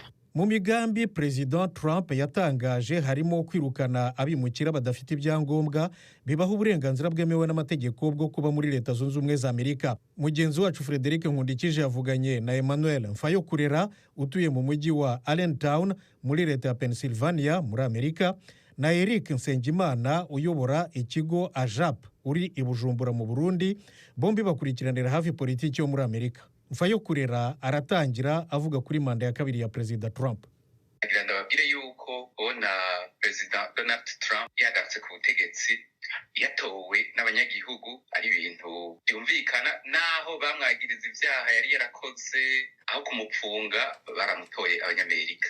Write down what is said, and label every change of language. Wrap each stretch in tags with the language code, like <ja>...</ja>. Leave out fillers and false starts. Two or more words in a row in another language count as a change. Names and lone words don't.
<rw>Mu migambi President Trump yatangaje harimo kwirukana abimukira badafite ibyangombwa bibaho uburenganzira bwemewe n'amategeko bwo kuba muri Leta Zunze Ubumwe za Amerika. Mugenzi wacu Frederic Nkundikije yavuganye na Emmanuel Mfayokurera utuye mu mujyi wa Allentown muri Leta ya Pennsylvania muri Amerika, na Eric Nsengimana uyobora ikigo AJAP uri i Bujumbura mu Burundi. Bombi bakurikiranira hafi politiki yo muri Amerika. Mfayokurera aratangira avuga kuri manda ya kabiri ya Perezida Trump. Ndababwire yuko ubona Perezida Donald Trump yagarutse ku butegetsi yatowe n'abanyagihugu ari ibintu byumvikana, naho bamwagiriza ibyaha yari yarakoze, aho kumupfunga baramutoye abanyamerika.</rw>